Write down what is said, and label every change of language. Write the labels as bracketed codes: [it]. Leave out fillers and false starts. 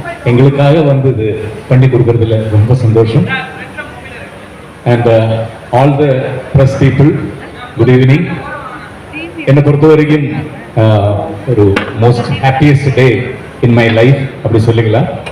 [ta] எங்களுக்காக வந்து பண்ணி கொடுக்கறதுல ரொம்ப சந்தோஷம். [en] And all the press people, good evening. [ta] என்னை பொறுத்த வரைக்கும் ஒரு [en] most happiest day in my life [ta] அப்படி சொல்லிக்கலாம்.